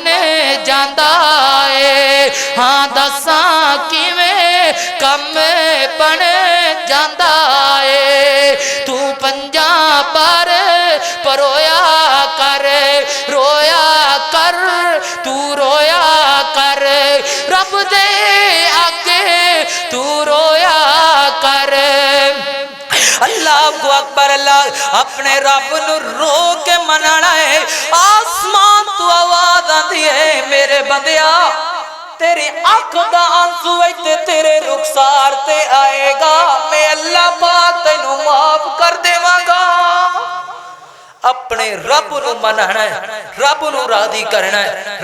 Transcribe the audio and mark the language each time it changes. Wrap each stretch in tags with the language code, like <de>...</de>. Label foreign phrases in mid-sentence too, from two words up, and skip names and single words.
<pa>جاندا ہے ہاں دساں کیویں کم بن جاندا ہے توں پنجا پر پرویا کر رویا کر توں رویا کر رب دے اگے توں رویا کر اللہ</pa> <ar>الله أكبر.</ar> <pa>اللہ اپنے رب نوں رو کے منانا ہے. آسمان توں</pa> <ur>آواز آتی ہے</ur> <pa>میرے بندیا تیری اکھ دا اتھرو تے تیرے رخسار تے آئے گا، میں اللہ پاک تینوں معاف کر دیوانگا. اپنے رب نوں منانا ہے، رب نوں راضی کرنا ہے.</pa>